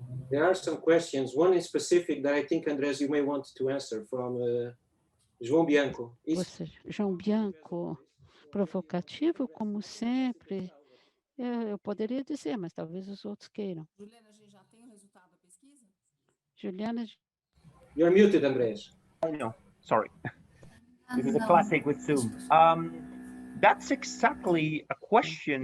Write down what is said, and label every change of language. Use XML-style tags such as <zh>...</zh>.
<en>There are some questions. One in specific that I think, Andrés, you may want to answer from João Bianco.</en> <pt>João Bianco, provocativo, como sempre. Eu poderia dizer, mas talvez os outros queiram. Juliana, a gente já tem o resultado da pesquisa? Juliana.</pt> <en>You're muted, Andrés. No, sorry. This is a classic with Zoom. That's exactly a question.</en>